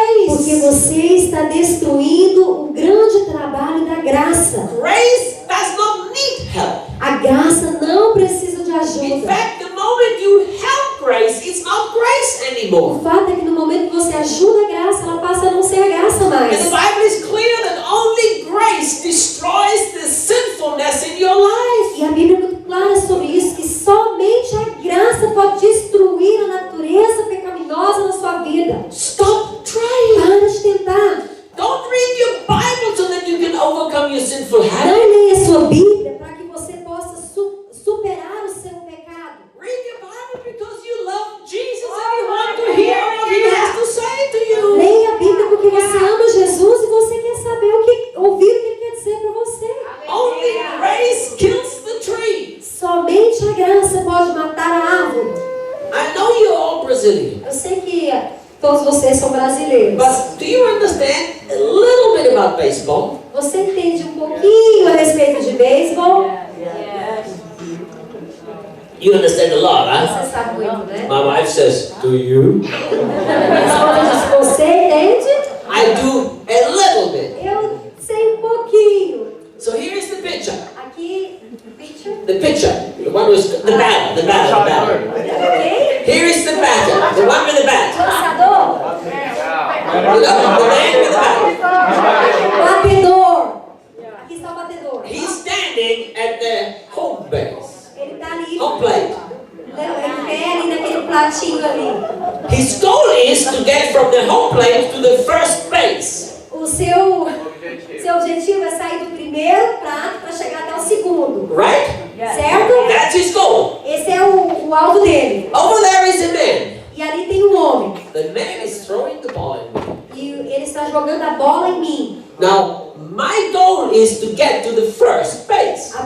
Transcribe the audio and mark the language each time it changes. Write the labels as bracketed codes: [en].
[pt] Porque [en] grace. [pt] você está destruindo o grande trabalho da graça. [en] Grace does not need help. [pt] A graça não precisa de [en] In [pt] ajuda. [en] fact, the moment you help grace, it's not grace anymore. [pt] O fato é que no momento que você ajuda a graça, ela passa a não ser a graça [en] And the [pt] mais. [en] Bible is clear that only grace destroys the sinfulness in your life. [pt] E a Bíblia é muito clara sobre isso, que somente a graça pode destruir a natureza pecaminosa na sua vida. [en] Stop trying. [pt] Para de tentar. [en] Don't read your Bible so that you can overcome your sinful habit. [pt] Não leia a sua Bíblia para que você possa superar o seu pecado. [en] Read your Bible because you love Jesus and you want to hear what He has to say to you. [pt] Leia a Bíblia porque você ama Jesus e você quer saber ouvir o que Ele quer dizer para você. [en] Only grace kills the tree. [pt] Somente a graça pode matar a árvore. [en] I know you're all Brazilian, [pt] Eu sei que todos vocês são brasileiros. [en] but do you understand a little bit about baseball? [pt] Você entende um pouquinho a respeito de beisebol? [en] You understand a lot, huh? [pt] Você sabe muito, né? [en] My wife says, do you? [pt] Minha esposa diz, você entende? [en] I do a little bit. [pt] Eu sei um pouquinho. [en] So here's the picture. [pt] Aqui, picture. [en] The picture. The one with the bat. The bat. Ok? Here is the batter. The one with the bat. [pt] Lançador. [en] The man with the bat. [pt] Batedor. Aqui está o batedor. [en] He's standing at the home base. [pt] Ele está ali. [en] Home plate. [pt] Ele pé ali naquele platinho ali. [en] His goal is to get from the home plate to the first base. [pt] O seu objetivo é sair do primeiro prato para chegar até o segundo. [en] Right? [pt] Certo? [en] That's his goal. [pt] Esse é o alvo dele. [en] Over there is a man. [pt] E ali tem um homem. [en] The man is throwing the ball at me. [pt] E ele está jogando a bola em mim. [en] Now, my goal is to get to the first base.